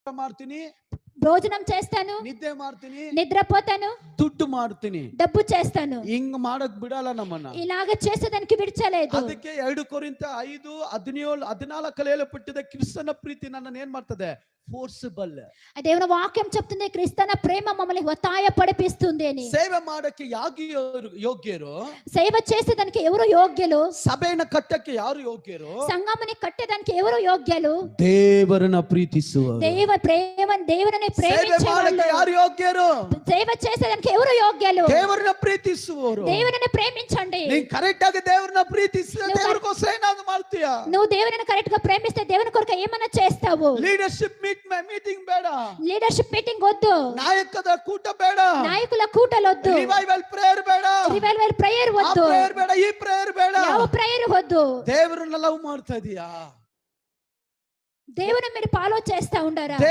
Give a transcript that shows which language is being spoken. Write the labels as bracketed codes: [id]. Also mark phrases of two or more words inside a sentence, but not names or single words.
[kn] ಮಾಡ್ತೀನಿ, [te] భోజనం చేస్తాను, [kn] ನಿದ್ದೆ ಮಾಡ್ತೀನಿ, [te] నిద్రపోతాను, [kn] ದುಡ್ಡು ಮಾಡ್ತೀನಿ. [te] డబ్బు చేస్తాను. [kn] ಹಿಂಗ್ ಮಾಡಕ್ ಬಿಡಲ್ಲ ನಮ್ಮನ್ನ. [te] ఇలాగ చేసేదానికి విడిచలేదు. [kn] ಅದಕ್ಕೆ 2 ಕೊರಿಂಥ 5:17-14 ಹೇಳಲ್ಪಟ್ಟಿದೆ, ಕ್ರಿಸ್ತನ ಪ್ರೀತಿ ನನ್ನನ್ನು ಏನ್ ಮಾಡ್ತದೆ? ಫೋರ್ಸಿಬಲ್. [te] దేవుని వాక్యం చెప్తుంది క్రీస్తన ప్రేమ మమ్మల్ని ఒత్తాయ పడిపిస్తుంది అని. [kn] ಸೇವೆ ಮಾಡಕ್ಕೆ ಯೋಗ್ಯರು? [te] సేవ చేసేదానికి ఎవరు యోగ్యులు? [kn] ಸಭೆಯನ್ನ ಕಟ್ಟಕ್ಕೆ ಯಾರು ಯೋಗ್ಯರು? [te] సంఘముని కట్టేదానికి ఎవరు యోగ్యులు? [kn] ದೇವರನ್ನ ಪ್ರೀತಿಸುವವರು. [te] దేవుని ప్రేమించేవాళ్ళు. [kn] ಯಾರು ಯೋಗ್ಯರು? [te] సేవ చేసేదానికి ఎవరు యోగ్యులు? [kn] ದೇವರನ್ನ ಪ್ರೀತಿಸುವವರು. [te] దేవుని ప్రేమించండి. [kn] ನೀನು ಕರೆಕ್ಟ್ ಆಗಿ ದೇವರನ್ನ ಪ್ರೀತಿಸಿದ್ರೆ ದೇವರಿಗೋಸ್ಕರ ಏನಾದ್ರು ಮಾಡ್ತೀಯಾ? [te] నువ్వు దేవుని కరెక్ట్ గా ప్రేమిస్తే దేవుని కొరకు ఏమన్నా చేస్తావు. [en] leadership meeting [kn] ಬೇಡ, [en] leadership meeting [te] వద్దు, [kn] ನಾಯಕರ ಕೂಟ ಬೇಡ, [te] నాయకుల కూటలు వద్దు, [en] revival prayer [kn] ಬೇಡ, [en] revival prayer [te] వద్దు, [kn] ಆ ಪ್ರೇಯರ್ ಬೇಡ, ಈ ಪ್ರೇಯರ್ ಬೇಡ. [te] ಯಾವ ప్రేయర్ వద్దు. [kn] ದೇವರನ್ನ ಲವ್ ಮಾಡ್ತಾ ಇದೀಯಾ? [te] దేవుని మీరు ఫాలో చేస్తా ఉండారా?